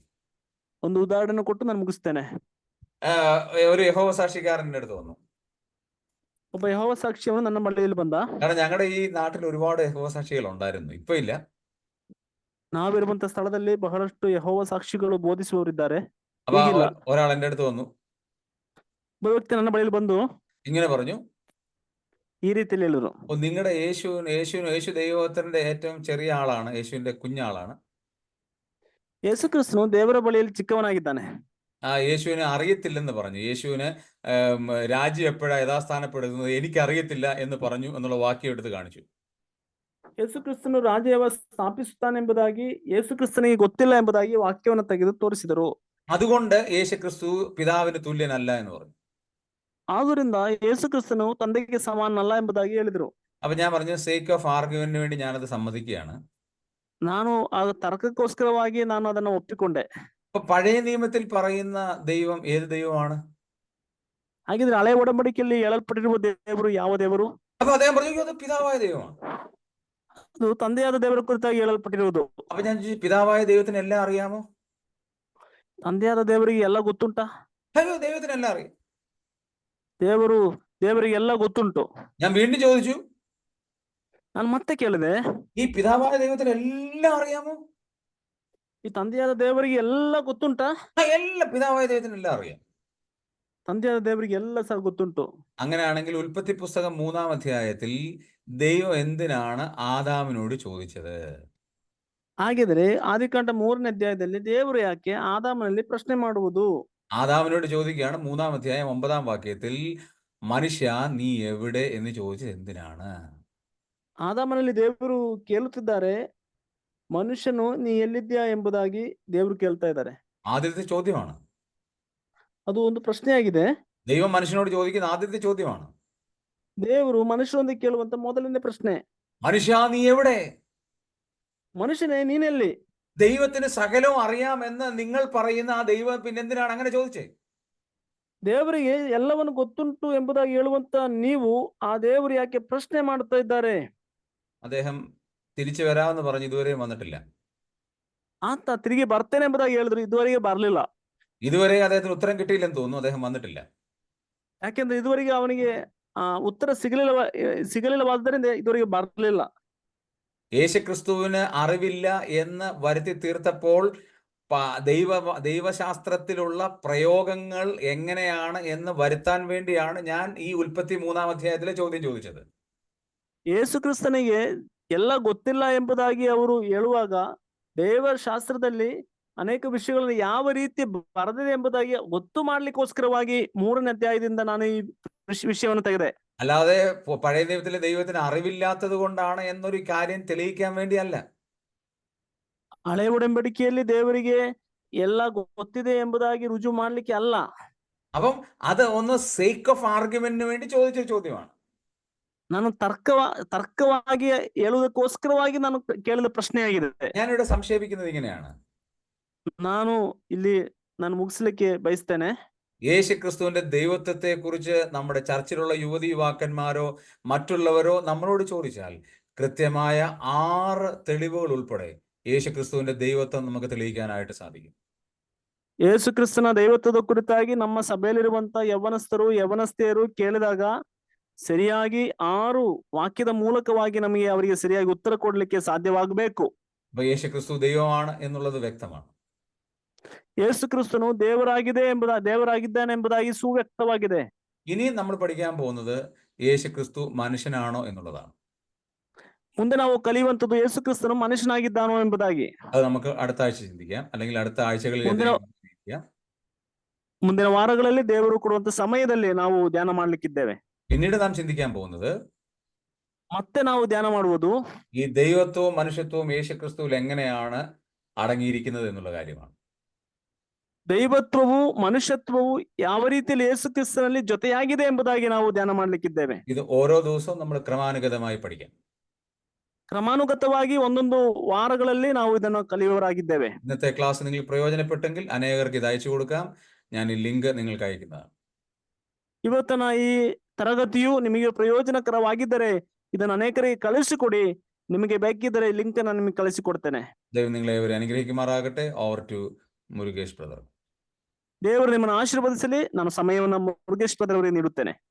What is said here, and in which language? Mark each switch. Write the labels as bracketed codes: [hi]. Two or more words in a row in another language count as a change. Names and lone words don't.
[kn] ಒಂದು ಉದಾಹರಣೆ ಕೊಟ್ಟು ನಾನು ಮುಗಿಸ್ತೇನೆ. [ml] ഒരു യഹോവ സാക്ഷിക്കാരൻ്റെ അടുത്ത് വന്നു. [kn] ಒಬ್ಬ ಯೆಹೋವ ಸಾಕ್ಷಿಯವನು ನನ್ನ ಬಳಿಯಲ್ಲಿ ಬಂದ. [ml] കാരണം ഞങ്ങളുടെ ഈ നാട്ടിൽ ഒരുപാട് യഹോവ സാക്ഷികൾ ഉണ്ടായിരുന്നു, ഇപ്പൊ ഇല്ല. [kn] ನಾವಿರುವಂತ ಸ್ಥಳದಲ್ಲಿ ಬಹಳಷ್ಟು ಯೆಹೋವ ಸಾಕ್ಷಿಗಳು ಬೋಧಿಸುವವರಿದ್ದಾರೆ. [ml] അപ്പൊ [kn] ಈಗಿಲ್ಲ. [ml] ഒരാൾ എൻ്റെ അടുത്ത് വന്നു, [kn] ಒಬ್ಬ ವ್ಯಕ್ತಿ ನನ್ನ ಬಳಿಯಲ್ಲಿ ಬಂದು [ml] ഇങ്ങനെ പറഞ്ഞു, [kn] ಈ ರೀತಿಯಲ್ಲಿ ಹೇಳಿದ್ರು, [ml] നിങ്ങളുടെ യേശു ദൈവത്തിന്റെ ഏറ്റവും ചെറിയ ആളാണ്, യേശുവിന്റെ കുഞ്ഞാളാണ്. [kn] ಯೇಸು ಕ್ರಿಸ್ತನು ದೇವರ ಬಳಿಯಲ್ಲಿ ಚಿಕ್ಕವನಾಗಿದ್ದಾನೆ. [ml] ആ യേശുവിനെ അറിയത്തില്ലെന്ന് പറഞ്ഞു. യേശുവിന് രാജ്യം എപ്പോഴാ യഥാസ്ഥാനപ്പെടുന്നത് എനിക്കറിയത്തില്ല എന്ന് പറഞ്ഞു എന്നുള്ള വാക്യം എടുത്ത് കാണിച്ചു. [kn] ಯೇಸು ಕ್ರಿಸ್ತನು ರಾಜ್ಯ ಸ್ಥಾಪಿಸುತ್ತಾನೆಂಬುದಾಗಿ ಯೇಸು ಕ್ರಿಸ್ತನಿಗೆ ಗೊತ್ತಿಲ್ಲ ಎಂಬುದಾಗಿ ವಾಕ್ಯವನ್ನು ತೆಗೆದು ತೋರಿಸಿದರು. [ml] അതുകൊണ്ട് യേശുക്രിസ്തു പിതാവിന് തുല്യനല്ല എന്ന് പറഞ്ഞു. [kn] ಆದ್ದರಿಂದ ಯೇಸು ಕ್ರಿಸ್ತನು ತಂದೆಗೆ ಸಮಾನನಲ್ಲ ಎಂಬುದಾಗಿ ಹೇಳಿದರು. [ml] അപ്പൊ ഞാൻ പറഞ്ഞു, [en] sake of argument [ml] വേണ്ടി ഞാനത് സമ്മതിക്കുകയാണ്. [kn] ನಾನು ಆ ತರ್ಕಕ್ಕೋಸ್ಕರವಾಗಿ ನಾನು ಅದನ್ನು ಒಪ್ಪಿಕೊಂಡೆ. [ml] അപ്പൊ പഴയ നിയമത്തിൽ പറയുന്ന ദൈവം ഏത് ദൈവമാണ്? [kn] ಹಾಗಿದ್ರೆ ಹಳೆ ಒಡಂಬಡಿಕೆಯಲ್ಲಿ ಹೇಳಲ್ಪಟ್ಟಿರುವ ದೇವರು ಯಾವ ದೇವರು? [ml] അപ്പൊ അദ്ദേഹം പറഞ്ഞു, അത് പിതാവായ ദൈവമാണ്. [kn] ಅದು ತಂದೆಯಾದ ದೇವರ ಕುರಿತಾಗಿ ಹೇಳಲ್ಪಟ್ಟಿರುವುದು. [ml] അപ്പൊ ഞാൻ ചോദിച്ചു, പിതാവായ ദൈവത്തിന് എല്ലാം അറിയാമോ? [kn] ತಂದೆಯಾದ ದೇವರಿಗೆ ಎಲ್ಲ ಗೊತ್ತುಂಟಾ? [ml] അയ്യോ, ദൈവത്തിന് എല്ലാം അറിയാം. [kn] ದೇವರಿಗೆ ಎಲ್ಲ ಗೊತ್ತುಂಟು. [ml] ഞാൻ വീണ്ടും ചോദിച്ചു, [kn] ನಾನು ಮತ್ತೆ ಕೇಳಿದೆ, [ml] ഈ പിതാവായ ദൈവത്തിന് എല്ലാം അറിയാമോ? [kn] ಈ ತಂದೆಯಾದ ದೇವರಿಗೆ ಎಲ್ಲ ಗೊತ್ತುಂಟಾ? [ml] എല്ലാം പിതാവായ ദൈവത്തിന് എല്ലാം അറിയാം. [kn] ತಂದೆಯಾದ ದೇವರಿಗೆ ಎಲ್ಲ ಸಹ ಗೊತ್ತುಂಟು. [ml] അങ്ങനെയാണെങ്കിൽ ഉൽപ്പത്തി പുസ്തകം 3-ാം അധ്യായത്തിൽ ദൈവം എന്തിനാണ് ആദാമിനോട് ചോദിച്ചത്? [kn] ಹಾಗಿದ್ರೆ ಆದಿಕಾಂಡ 3ನೇ ಅಧ್ಯಾಯದಲ್ಲಿ ದೇವರು ಯಾಕೆ ಆದಾಮನಲ್ಲಿ ಪ್ರಶ್ನೆ ಮಾಡುವುದು? [ml] ആദാമിനോട് ചോദിക്കുകയാണ് 3-ാം അധ്യായം 9-ാം വാക്യത്തിൽ, മനുഷ്യ നീ എവിടെ എന്ന് ചോദിച്ചത് എന്തിനാണ്? [kn] ಆದಾಮನಲ್ಲಿ ದೇವರು ಕೇಳುತ್ತಿದ್ದಾರೆ, ಮನುಷ್ಯನು ನೀ ಎಲ್ಲಿದ್ಯಾ ಎಂಬುದಾಗಿ ದೇವರು ಕೇಳ್ತಾ ಇದ್ದಾರೆ. [ml] ആദ്യത്തെ ചോദ്യമാണ്. [kn] ಅದು ಒಂದು ಪ್ರಶ್ನೆಯಾಗಿದೆ. [ml] ദൈവം മനുഷ്യനോട് ചോദിക്കുന്ന ആദ്യത്തെ ചോദ്യമാണ്. [kn] ದೇವರು ಮನುಷ್ಯರೊಂದಿಗೆ ಕೇಳುವಂತ ಮೊದಲನೇ ಪ್ರಶ್ನೆ, [ml] മനുഷ്യ നീ എവിടെ? [kn] ಮನುಷ್ಯನೇ ನೀನೆಲ್ಲಿ? [ml] ദൈവത്തിന് സകലവും അറിയാമെന്ന് നിങ്ങൾ പറയുന്ന ആ ദൈവം പിന്നെന്തിനാണ് അങ്ങനെ ചോദിച്ചേ? [kn] ದೇವರಿಗೆ ಎಲ್ಲವನ್ನು ಗೊತ್ತುಂಟು ಎಂಬುದಾಗಿ ಹೇಳುವಂತ ನೀವು ಆ ದೇವರು ಯಾಕೆ ಪ್ರಶ್ನೆ ಮಾಡ್ತಾ ಇದ್ದಾರೆ? [ml] അദ്ദേഹം തിരിച്ചു വരാമെന്ന് പറഞ്ഞു, ഇതുവരെയും വന്നിട്ടില്ല. [kn] ಆತ ತಿರುಗಿ ಬರ್ತೇನೆ ಎಂಬುದಾಗಿ ಹೇಳಿದ್ರು, ಇದುವರೆಗೆ ಬರ್ಲಿಲ್ಲ. [ml] ഇതുവരെ അദ്ദേഹത്തിന് ഉത്തരം കിട്ടിയില്ലെന്ന് തോന്നുന്നു, അദ്ദേഹം വന്നിട്ടില്ല. [kn] ಯಾಕೆಂದ್ರೆ ಇದುವರೆಗೆ ಅವನಿಗೆ ಉತ್ತರ ಸಿಗಲಿಲ್ಲವಾದ್ದರಿಂದ ಇದುವರೆಗೆ ಬರಲಿಲ್ಲ. [ml] യേശുക്രിസ്തുവിന് അറിവില്ല എന്ന് വരുത്തി തീർത്തപ്പോൾ ദൈവശാസ്ത്രത്തിലുള്ള പ്രയോഗങ്ങൾ എങ്ങനെയാണ് എന്ന് വരുത്താൻ വേണ്ടിയാണ് ഞാൻ ഈ ഉൽപ്പത്തി 3-ാം അധ്യായത്തിലെ ചോദ്യം ചോദിച്ചത്. [kn] ಯೇಸು ಕ್ರಿಸ್ತನಿಗೆ ಎಲ್ಲ ಗೊತ್ತಿಲ್ಲ ಎಂಬುದಾಗಿ ಅವರು ಹೇಳುವಾಗ ದೇವರ ಶಾಸ್ತ್ರದಲ್ಲಿ ಅನೇಕ ವಿಷಯಗಳನ್ನು ಯಾವ ರೀತಿ ಬರೆದಿದೆ ಎಂಬುದಾಗಿ ಗೊತ್ತು ಮಾಡ್ಲಿಕ್ಕೋಸ್ಕರವಾಗಿ 3ನೇ ಅಧ್ಯಾಯದಿಂದ ನಾನು ಈ ವಿಷಯವನ್ನು ತೆಗೆದೆ. [ml] അല്ലാതെ പഴയ നിയമത്തിലെ ദൈവത്തിന് അറിവില്ലാത്തത് കൊണ്ടാണ് എന്നൊരു കാര്യം തെളിയിക്കാൻ വേണ്ടിയല്ല. [kn] ಹಳೆ ಒಡಂಬಡಿಕೆಯಲ್ಲಿ ದೇವರಿಗೆ ಎಲ್ಲ ಗೊತ್ತಿದೆ ಎಂಬುದಾಗಿ ರುಜು ಮಾಡ್ಲಿಕ್ಕೆ ಅಲ್ಲ. [ml] അപ്പം അത് ഒന്ന് [en] sake of argument [ml] വേണ്ടി ചോദിച്ച ചോദ്യമാണ്. [kn] ನಾನು ತರ್ಕವಾಗಿ ಹೇಳುವುದಕ್ಕೋಸ್ಕರವಾಗಿ ನಾನು ಕೇಳಿದ ಪ್ರಶ್ನೆಯಾಗಿದೆ. [ml] ഞാനിവിടെ സംശയിക്കുന്നത് ഇങ്ങനെയാണ്. [kn] ನಾನು ಮುಗಿಸ್ಲಿಕ್ಕೆ ಬಯಸ್ತೇನೆ. [ml] യേശുക്രിസ്തുവിന്റെ ദൈവത്വത്തെ കുറിച്ച് നമ്മുടെ ചർച്ചിലുള്ള യുവതി യുവാക്കന്മാരോ മറ്റുള്ളവരോ നമ്മളോട് ചോദിച്ചാൽ കൃത്യമായ 6 തെളിവുകൾ ഉൾപ്പെടെ യേശുക്രിസ്തുവിന്റെ ദൈവത്വം നമുക്ക് തെളിയിക്കാനായിട്ട് സാധിക്കും. [kn] ಯೇಸು ಕ್ರಿಸ್ತನ ದೈವತ್ವದ ಕುರಿತಾಗಿ ನಮ್ಮ ಸಭೆಯಲ್ಲಿರುವಂತ ಯವನಸ್ಥರು ಯವನಸ್ಥೆಯರು ಕೇಳಿದಾಗ ಸರಿಯಾಗಿ 6 ವಾಕ್ಯದ ಮೂಲಕವಾಗಿ ನಮಗೆ ಅವರಿಗೆ ಸರಿಯಾಗಿ ಉತ್ತರ ಕೊಡ್ಲಿಕ್ಕೆ ಸಾಧ್ಯವಾಗಬೇಕು. [ml] അപ്പൊ യേശുക്രിസ്തു ദൈവമാണ് എന്നുള്ളത് വ്യക്തമാണ്. [kn] ಯೇಸು ಕ್ರಿಸ್ತನು ದೇವರಾಗಿದ್ದಾನೆ ಎಂಬುದಾಗಿ ಸುವ್ಯಕ್ತವಾಗಿದೆ. [ml] ഇനി നമ്മൾ പഠിക്കാൻ പോകുന്നത് യേശുക്രിസ്തു മനുഷ്യനാണോ എന്നുള്ളതാണ്. [kn] ಮುಂದೆ ನಾವು ಕಲಿಯುವಂತದ್ದು ಯೇಸು ಕ್ರಿಸ್ತನು ಮನುಷ್ಯನಾಗಿದ್ದಾನೋ ಎಂಬುದಾಗಿ. [ml] അത് നമുക്ക് അടുത്ത ആഴ്ച ചിന്തിക്കാം, അല്ലെങ്കിൽ അടുത്ത ആഴ്ചകളിൽ [kn] ಮುಂದಿನ ವಾರಗಳಲ್ಲಿ ದೇವರು ಕೊಡುವಂತ ಸಮಯದಲ್ಲಿ ನಾವು ಧ್ಯಾನ ಮಾಡ್ಲಿಕ್ಕಿದ್ದೇವೆ. [ml] പിന്നീട് നാം ചിന്തിക്കാൻ പോകുന്നത് [kn] ಮತ್ತೆ ನಾವು ಧ್ಯಾನ ಮಾಡುವುದು [ml] ഈ ദൈവത്വവും മനുഷ്യത്വവും യേശുക്രിസ്തുവിൽ എങ്ങനെയാണ് അടങ്ങിയിരിക്കുന്നത് എന്നുള്ള കാര്യമാണ്. [kn] ದೈವತ್ವವು ಮನುಷ್ಯತ್ವವು ಯಾವ ರೀತಿಯಲ್ಲಿ ಯೇಸು ಕ್ರಿಸ್ತನಲ್ಲಿ ಜೊತೆಯಾಗಿದೆ ಎಂಬುದಾಗಿ ನಾವು ಧ್ಯಾನ ಮಾಡ್ಲಿಕ್ಕಿದ್ದೇವೆ. [ml] ഇത് ഓരോ ദിവസവും നമ്മൾ ക്രമാനുഗതമായി പഠിക്കാം. [kn] ಕ್ರಮಾನುಗತವಾಗಿ ಒಂದೊಂದು ವಾರಗಳಲ್ಲಿ ನಾವು ಇದನ್ನು ಕಲಿಯುವವರಾಗಿದ್ದೇವೆ. [ml] ഇന്നത്തെ ക്ലാസ് നിങ്ങൾ പ്രയോജനപ്പെട്ടെങ്കിൽ അനേകർക്ക് ഇത് അയച്ചു കൊടുക്കാം. ഞാൻ ഈ ലിങ്ക് നിങ്ങൾക്ക് അയക്കുന്നതാണ്. [kn] ಇವತ್ತಿನ ಈ ತರಗತಿಯು ನಿಮಗೆ ಪ್ರಯೋಜನಕರವಾಗಿದ್ದರೆ ಇದನ್ನು ಅನೇಕರಿಗೆ ಕಳಿಸಿಕೊಡಿ. ನಿಮಗೆ ಬೇಕಿದ್ದರೆ ಲಿಂಕ್ ಅನ್ನು ನಿಮಗೆ ಕಳಿಸಿಕೊಡ್ತೇನೆ. [ml] ദൈവം നിങ്ങളെ ഏവരെ അനുഗ്രഹിക്കുമാറാകട്ടെ. [en] over to [ml] മുരുകേഷ് ബ്രദർ. [kn] ದೇವರು ನಿಮ್ಮನ್ನು ಆಶೀರ್ವದಿಸಲಿ. ನಾನು ಸಮಯವನ್ನು ಮುರುಗೇಶ್ ಬ್ರದರ್ ಅವರಿಗೆ ನೀಡುತ್ತೇನೆ.